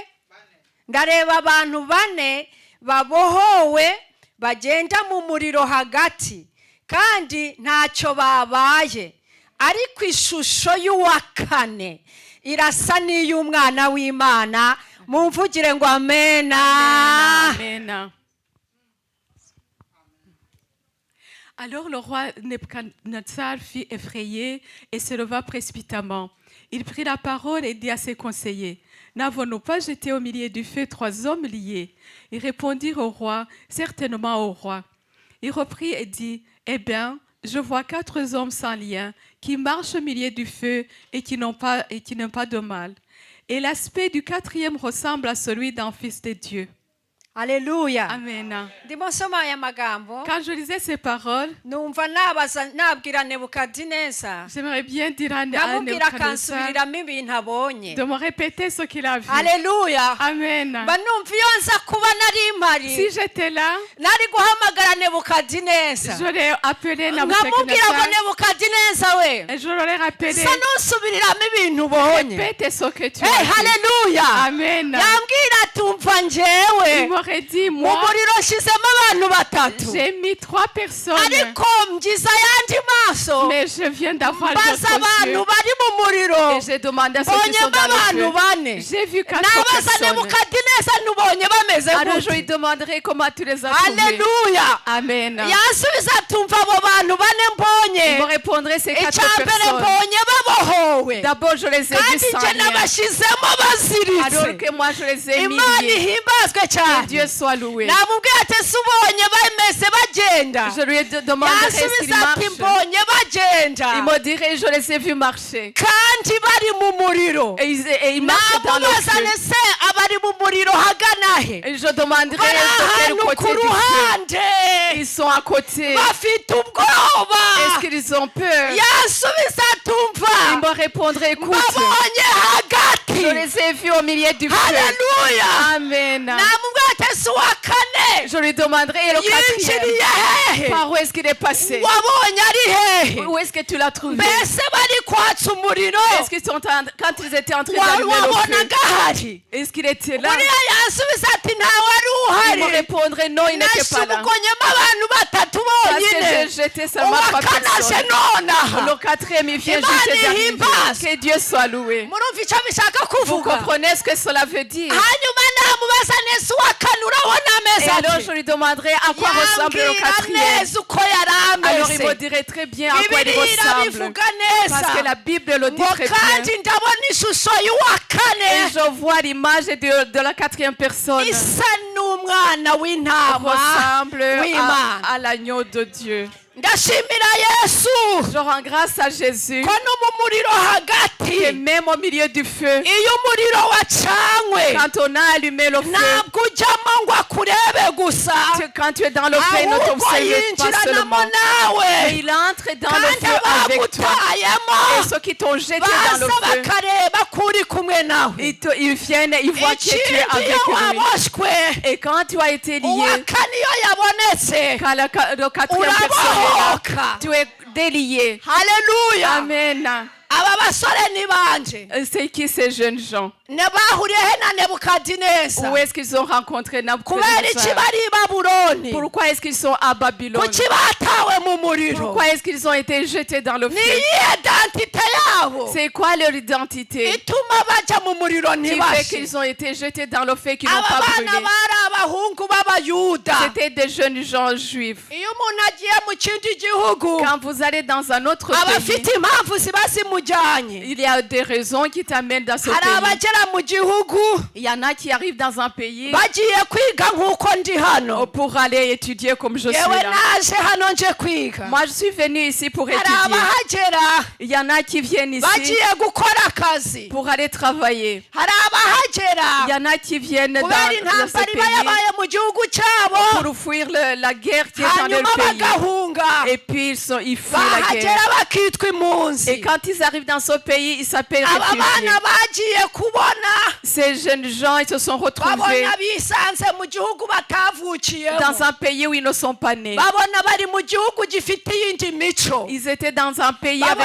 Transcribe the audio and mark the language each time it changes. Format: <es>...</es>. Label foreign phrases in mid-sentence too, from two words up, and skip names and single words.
<rw>Ndareba abantu 4 babohowe bagenda mu muriro hagati, kandi ntacyo babaye, ariko ishusho y'uwa 4 irasa n'iy'umwana w'Imana. Mumvugire ngo amena. Amen.</rw> <fr>Alors le roi Nebuchadnezzar fut effrayé et se leva précipitamment. Il prit la parole et dit à ses conseillers, n'avons-nous pas jeté au milieu du feu 3 hommes liés? Ils répondirent au roi, certainement au roi. Il reprit et dit, eh bien, je vois 4 hommes sans lien qui marchent au milieu du feu et qui n'ont pas de mal. Et l'aspect du 4e ressemble à celui d'un fils de Dieu.</fr> <rw>Haleluya. Amen. Ndimo nsoma aya magambo.</rw> <fr>Quand je lisais ces paroles,</fr> <rw>Numva nabwira Nebukadineza.</rw> <fr>j'aimerais bien dire à</fr> <rw>Ndamubwira Nebuchadnezzar akansubiriramo ibintu abonye.</rw> <fr>de me répéter ce qu'il a vu.</fr> <rw>Haleluya. Amen. Banumva iyo nza kuba nari mpari,</rw> <fr>Si j'étais là,</fr> <rw>nari guhamagara Nebukadineza,</rw> <fr>j'aurais appelé</fr> <rw>nkamubwira ngo Nebuchadnezzar Nebukadineza we,</rw> <fr>et je l'aurais rappelé.</fr> <rw>sa n'usubiriramo ibintu ubonye.</rw> <fr>Répète ce que tu Hey, as vu.</fr> <rw>haleluya.</rw> <fr>Amen.</fr> <rw>Yambwira ati umva</rw> <fr>Il</fr> <rw>njyewe</rw> <fr>m'aurait dit,</fr> <rw>mu</rw> <fr>moi,</fr> <rw>muriro nshyizemo abantu batatu,</rw> <fr>j'ai mis 3 personnes,</fr> <rw>ariko mbyiza ayandi maso,</rw> <fr>mais je viens d'avoir</fr> <rw>mbaza</rw> <fr>d'autres</fr> <rw>abantu</rw> <fr>yeux.</fr> <rw>bari mu muriro,</rw> <fr>Et j'ai demandé à ceux qui sont</fr> <rw>mbonyemo</rw> <fr>dans le</fr> <rw>abantu</rw> <fr>feu.</fr> <rw>4.</rw> <fr>J'ai vu 4</fr> <rw>nabaza</rw> <fr>personnes.</fr> <rw>Nebukadineza ntubonye bameze</rw> <fr>Alors je lui</fr> <rw>gute?</rw> <fr>demanderai comment tu les as trouvés.</fr> <rw>Haleluya. Amen. Yansubiza tumva abo bantu 4</rw> <fr>Il me</fr> <rw>mbonye,</rw> <fr>répondrait ces 4</fr> <rw>icya mbere</rw> <fr>personnes.</fr> <rw>mbonye babohowe,</rw> <fr>D'abord, je les ai vus</fr> <rw>kandi</rw> <fr>sans</fr> <rw>nje</rw> <fr>lien.</fr> <rw>nabashyizemo</rw> <fr>Alors</fr> <rw>baziritse.</rw> <fr>que moi, je les ai mis</fr> <rw>Imana</rw> <fr>liés.</fr> <rw>ihimbazwe cyane.</rw> <fr>Dieu soit loué.</fr> <rw>namubwiye ati ese ubonye bameze bagenda</rw> <fr>Je lui ai demandé est-ce qu'il</fr> <rw>yasubiza ati</rw> <fr>marche.</fr> <rw>mbonye bagenda</rw> <fr>Il me dirait je les ai vus marcher.</fr> <rw>kandi bari mu muriro</rw> <fr>Et ils marchent dans le</fr> <rw>namubazane</rw> <fr>feu.</fr> <rw>se abari mu muriro hagana he</rw> <fr>Et je demanderai</fr> <rw>bari</rw> <fr>de quel</fr> <rw>ahantu ku</rw> <fr>côté du feu.</fr> <rw>ruhande</rw> <fr>Ils sont à côté.</fr> <rw>bafite ubwoba</rw> <fr>Est-ce qu'ils ont peur?</fr> <rw>yasubiza atumva</rw> <fr>Il me répondrait écoute.</fr> <rw>mbabonye hagati</rw> <fr>Je les ai vus au milieu du feu.</fr> <rw>haleluya</rw> <fr>Amen.</fr> <rw>namubwiye ati ese uwa kane</rw> <fr>Je lui demanderai et le quatrième.</fr> <rw>yinjiriye hehe</rw> <fr>Par où est-ce qu'il est passé?</fr> <rw>wabonye ari hehe</rw> <fr>Où est-ce que tu l'as trouvé?</fr> <rw>mbese bari kwatsa umuriro</rw> <fr>Est-ce qu'ils sont quand ils étaient en train d'allumer le feu?</fr> <rw>wabonaga ahari</rw> <fr>Est-ce qu'il était là?</fr> <rw>uriya yasubiza ati ntawe wari</rw> <fr>Il me</fr> <rw>uhari</rw> <fr>répondrait non, il n'était pas là.</fr> <rw>nasubukonyemo abantu batatu</rw> <fr>Parce que</fr> <rw>bonyine</rw> <fr>j'ai jeté seulement trois</fr> <rw>uwakanaje</rw> <fr>personnes.</fr> <rw>nonaha</rw> <fr>Le quatrième, il vient</fr> <rw>Imana</rw> <fr>juste d'arriver.</fr> <rw>ihimbaze.</rw> <fr>Que Dieu soit loué.</fr> <rw>murumva icyo bishaka</rw> <fr>Vous</fr> <rw>kuvuga</rw> <fr>comprenez ce que cela veut dire?</fr> <rw>hanyuma namubaza neza uwa kane urabona ameze</rw> <fr>Et alors</fr> <rw>ati</rw> <fr>je lui demanderai à quoi ressemble le</fr> <rw>yambwira</rw> <fr>quatrième.</fr> <rw>neza uko yari</rw> <fr>Alors il me</fr> <rw>ameze</rw> <fr>dirait très bien à quoi il</fr> <rw>bibiliya</rw> <fr>ressemble.</fr> <rw>irabivuga neza</rw> <fr>Parce que la Bible le dit</fr> <rw>ngo</rw> <fr>très</fr> <rw>kandi</rw> <fr>bien.</fr> <rw>ndabona ishusho y'uwa</rw> <fr>Et</fr> <rw>kane</rw> <fr>je vois l'image de la quatrième personne</fr> <rw>isa n'umwana w'intama</rw> <fr>ressemble</fr> <rw>w'Imana.</rw> <fr>à l'agneau de Dieu.</fr> <rw>ndashimira yesu</rw> <fr>Je rends grâce à Jésus</fr> <rw>ko no mu muriro hagati</rw> <fr>et même au milieu du feu,</fr> <rw>iyo umuriro wacanywe</rw> <fr>quand on a allumé le feu,</fr> <rw>ntabwo ujyamo ngo akurebe gusa</rw> <fr>quand tu es dans le feu, il ne</fr> <rw>ahubwo</rw> <fr>t'observe pas</fr> <rw>yinjiranamo</rw> <fr>seulement.</fr> <rw>nawe</rw> <fr>Mais il entre dans le</fr> <rw>kandi</rw> <fr>feu avec toi.</fr> <rw>abagutayemo</rw> <fr>Et ceux qui t'ont jeté dans le</fr> <rw>baza</rw> <fr>feu,</fr> <rw>bakareba ko uri kumwe nawe</rw> <fr>ils viennent et ils voient que tu es</fr> <rw>ikindi</rw> <fr>avec</fr> <rw>iyo</rw> <fr>lui.</fr> <rw>waboshywe</rw> <fr>Et quand tu as été</fr> <rw>uwa</rw> <fr>lié,</fr> <rw>kane iyo yabonetse</rw> <fr>quand le quatrième personne est là,</fr> <rw>urabohoka</rw> <fr>tu es délié.</fr> <rw>haleluya</rw> <fr>Amen.</fr> <rw>aba basore ni banje</rw> <fr>C'est qui ces jeunes gens?</fr> <rw>bahuriye he na nebukadineza</rw> <fr>Où est-ce qu'ils ont rencontré</fr> <rw>kubera iki</rw> <fr>Nabucodonosor?</fr> <rw>bari i babuloni</rw> <fr>Pourquoi est-ce qu'ils sont à Babylone?</fr> <rw>kuki batawe mu muriro</rw> <fr>Pourquoi est-ce qu'ils ont été jetés dans le</fr> <rw>ni</rw> <fr>feu?</fr> <rw>iyihe identite yabo</rw> <fr>C'est quoi leur identité</fr> <rw>ituma bajya mu muriro</rw> <fr>qui fait</fr> <rw>ntibashe</rw> <fr>qu'ils ont été jetés dans le feu, qu'ils n'ont</fr> <rw>aba</rw> <fr>pas</fr> <rw>bana</rw> <fr>brûlé?</fr> <rw>bari abahungu b'abayuda</rw> <fr>C'était des jeunes gens juifs.</fr> <rw>iyo umuntu agiye mu kindi gihugu</rw> <fr>Quand vous allez dans un autre</fr> <rw>aba</rw> <fr>pays,</fr> <rw>afite impamvu ziba zimujyanye</rw> <fr>il y a des raisons qui t'amènent dans ce</fr> <rw>hari</rw> <fr>pays.</fr> <rw>abagera mu gihugu</rw> <fr>Il y en a qui arrivent dans un pays</fr> <rw>bagiye kwiga nk'uko ndi hano</rw> <fr>pour aller étudier comme je suis</fr> <rw>yewe</rw> <fr>là.</fr> <rw>naje hano nje kwiga</rw> <fr>Moi, je suis venue ici pour</fr> <rw>hari</rw> <fr>étudier.</fr> <rw>abahagera</rw> <fr>Il y en a qui viennent ici</fr> <rw>bagiye gukora akazi</rw> <fr>pour aller travailler.</fr> <rw>hari abahagera</rw> <fr>Il y en a qui viennent dans</fr> <rw>kubera</rw> <fr>ce</fr> <rw>intambara iba</rw> <fr>pays</fr> <rw>yabaye mu gihugu cyabo</rw> <fr>pour fuir la guerre qui est dans</fr> <rw>hanyuma</rw> <fr>leur pays.</fr> <rw>bagahunga</rw> <fr>Et puis ils fuient la guerre.</fr> <rw>bahagera bakitwa impunzi</rw> <fr>Et quand ils arrivent dans ce pays, ils s'appellent</fr> <rw>aba</rw> <fr>réfugiés.</fr> <rw>bana bagiye kubona</rw> <fr>Ces jeunes gens, ils se sont retrouvés</fr> <rw>babona bisanze mu gihugu batavukiyemo</rw> <fr>dans un pays où ils ne sont pas nés.</fr> <rw>babona bari mu gihugu gifite iyindi mico</rw> <fr>Ils étaient dans un pays avec</fr>